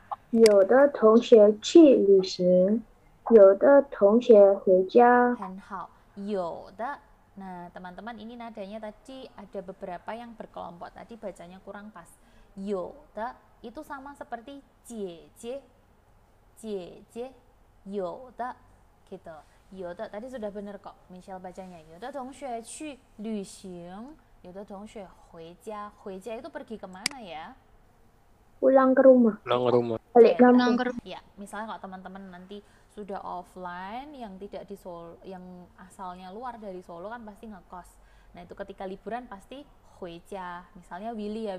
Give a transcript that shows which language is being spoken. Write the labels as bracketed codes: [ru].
[zh] 有的同学去旅行，有的同学回家。很好，有的。 [id] Nah, teman-teman ini nadanya tadi ada beberapa yang berkelompok. Tadi bacanya kurang pas. 有的 itu sama seperti 姐姐，姐姐，有的 gitu. 有的 tadi sudah benar kok Michelle bacanya. [zh] 有的同学去旅行，有的同学回家。 [id] 回家 itu pergi kemana ya? Pulang ke rumah. Pulang ke rumah. Balik kampung. Ya, misalnya kalau teman-teman nanti sudah offline yang tidak di Solo, yang asalnya luar dari Solo kan pasti ngekos. Nah, itu ketika liburan pasti huija. Misalnya Willy ya.